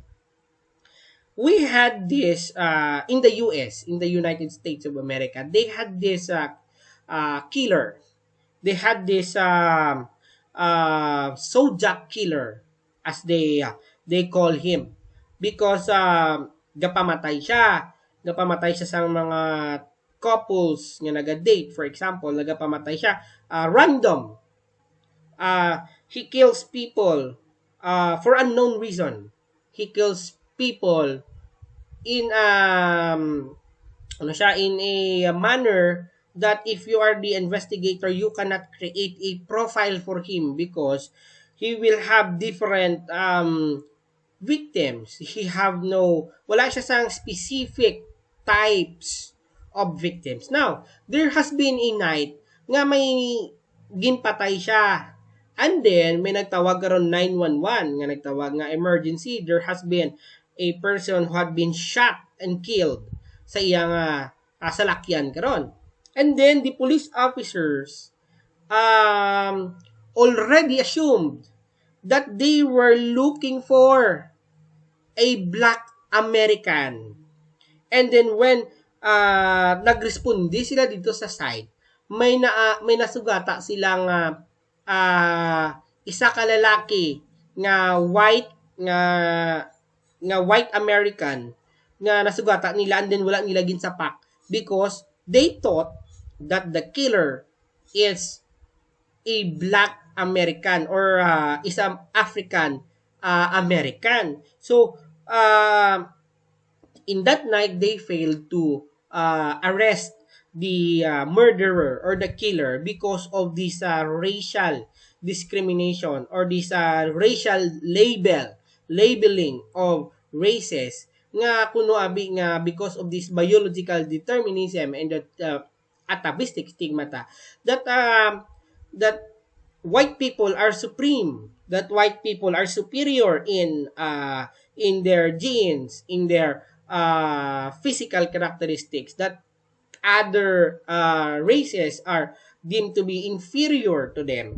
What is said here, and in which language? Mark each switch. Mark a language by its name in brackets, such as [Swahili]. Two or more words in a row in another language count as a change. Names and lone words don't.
[English] We had this in the US, in the United States of America. They had this killer. They had this Zodiac killer, as they call him, because [Hiligaynon] gapamatay siya sa mga couples nga naga-date. [English] For example, [Hiligaynon] nagapamatay siya [English] random. He kills people for unknown reason. He kills people in in a manner that if you are the investigator, you cannot create a profile for him because he will have different victims. He have no, [Hiligaynon] wala siya sang [English] specific types of victims. Now, there has been a night [Hiligaynon] nga may ginpatay siya. [English] And then, [Hiligaynon] may nagtawag karon 911 nga nagtawag nga emergency. [English] There has been a person who had been shot and killed [Hiligaynon] sa iyang salakyan karon. [English] And then, the police officers already assumed that they were looking for a black American. And then when [Hiligaynon] nagresponde sila dito sa site, may nasugata silang isa ka lalaki nga [English] white American [Hiligaynon] nga nasugata nila, [English] and then [Hiligaynon] wala nila ginsapak [English] because they thought that the killer is a black American or isang African American. So in that night, they failed to arrest the murderer or the killer because of this racial discrimination or this racial labeling of races [Hiligaynon] nga kuno abi nga [English] because of this biological determinism and that atavistic stigmata that white people are supreme, that white people are superior in their genes, in their physical characteristics, that other races are deemed to be inferior to them.